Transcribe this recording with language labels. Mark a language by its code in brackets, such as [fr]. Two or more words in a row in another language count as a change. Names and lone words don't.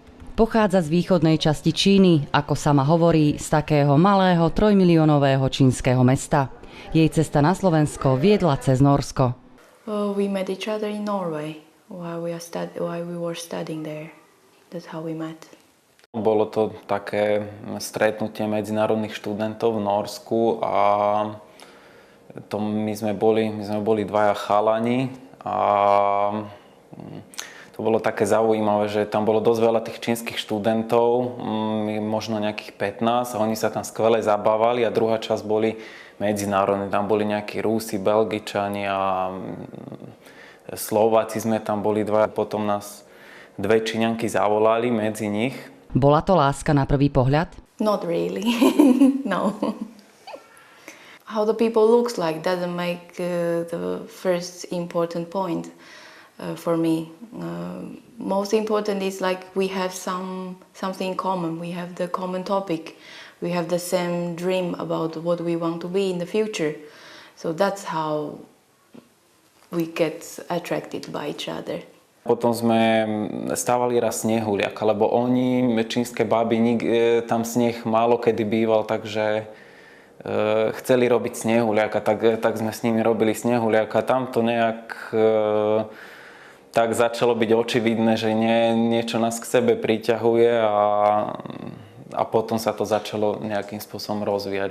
[sk] Pochádza z východnej časti Číny, ako sama hovorí, z takého malého 3-miliónového čínskeho mesta. Jej cesta na Slovensko viedla cez Norsko. [en] We met each other in Norway while we were studying there. That's how we met. [sk] Bolo to také stretnutie medzinárodných študentov v Norsku a my sme boli dvaja chalani a to bolo také zaujímavé, že tam bolo dosť veľa tých čínskych študentov, možno nejakých 15 a oni sa tam skvele zabávali a druhá časť boli medzinárodní. Tam boli nejakí Rusi, Belgičani a Slováci sme tam boli dvaja. Potom nás dve Číňanky zavolali medzi nich. Bola to láska na prvý pohľad? [en] Not really, no. How the people looks like doesn't make the first important point for me. Most important is like we have something in common. We have the common topic. We have the same dream about what we want to be in the future. So that's how we get attracted by each other. [sk] Potom sme stávali raz snehuliak, lebo oni, čínske baby, tam sneh málo kedy býval, takže chceli robiť snehuliaka, tak sme s nimi robili snehuliaka. Tam to nejak tak začalo byť očividné, že niečo nás k sebe priťahuje a potom sa to začalo nejakým spôsobom rozvíjať.